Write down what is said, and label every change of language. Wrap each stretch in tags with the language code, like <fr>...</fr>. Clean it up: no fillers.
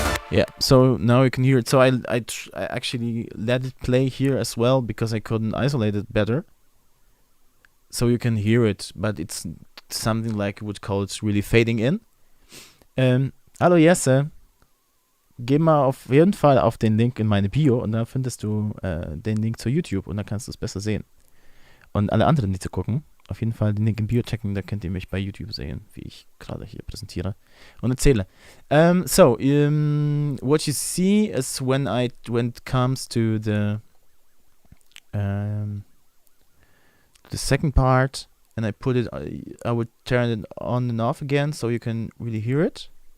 <en>Yeah, so now you can hear it. So I actually let it play here as well because I couldn't isolate it better. So you can hear it, but it's something like you would call it really fading in.</en> <de>Hallo Jesse, geh mal auf jeden Fall auf den Link in meine Bio und da findest du den Link zu YouTube und da kannst du es besser sehen. Und alle anderen, die zu gucken, auf jeden Fall den Link in Bio checken, da könnt ihr mich bei YouTube sehen, wie ich gerade hier präsentiere und erzähle.</de> <en>What you see is when it comes to the second part and I put it, I would turn it on and off again so you can really hear it.</en>